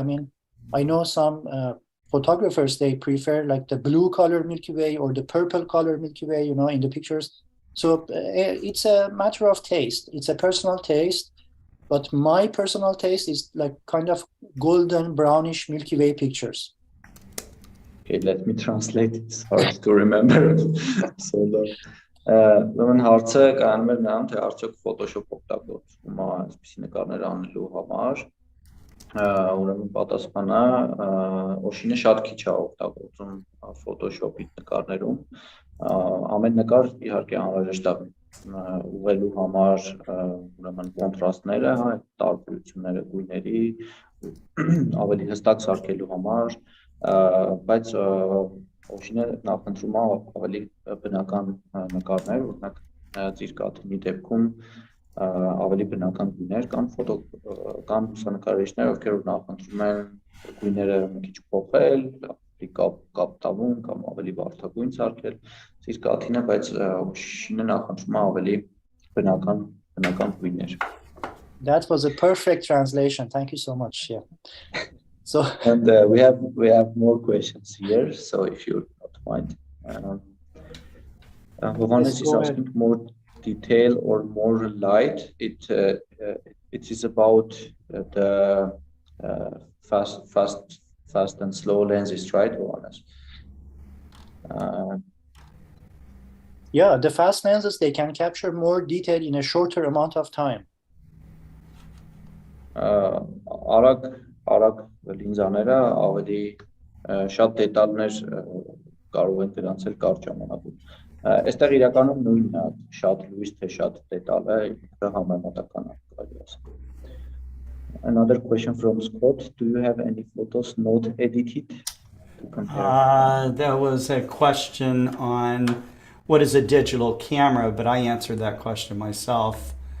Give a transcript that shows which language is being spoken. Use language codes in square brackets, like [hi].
[en] I mean, I know some photographers, they prefer like the blue color Milky Way or the purple color Milky Way, you know, in the pictures. So it's a matter of taste. It's a personal taste, but my personal taste is like kind of golden brownish Milky Way pictures. Okay, let me translate. It's hard to remember. [hy] So ուրեմն հարցը կայանում էր նրան, թե արդյոք Photoshop օգտագործվում է այսպիսի նկարներ անելու համար։ Ուրեմն պատասխանը Օշինը շատ քիչ է օգտագործում Photoshop-ի նկարներում։ Ամեն նկար իհարկե անհրաժեշտ է ուղղելու համար ուրեմն կոնտրաստները, տարբերությունները գույների ավելի հստակ սարքելու համար, բայց Օշինը նախընտրում է ավելի բնական նկարներ, օրինակ ծիրկաթինի դեպքում ավելի բնական գույներ կան լուսանկարիչներ, ովքեր նախընտրում են գույները մի քիչ փոխել, կապտավուն կամ ավելի բարդագույն սարքել ծիրկաթինը, բայց Օշինը նախընտրում է ավելի բնական գույներ. [en] That was a perfect translation. Thank you so much. Yeah. So and we have more questions here. So if you don't mind, Hovannes is asking more detail or more light. It is about the fast and slow lenses, right, Hovannes? Yeah, the fast lenses, they can capture more detail in a shorter amount of time. [hy] Արագ լինզաները ավելի շատ դետալներ կարող են գրանցել կարճ ժամանակում։ Այստեղ իրականում նույնն է, շատ լույս թե շատ դետալ է, համեմատական է կարելի ասել։ [en] Another question from Scott. Do you have any photos not edited to compare? There was a question on what is a digital camera, but I answered that question myself.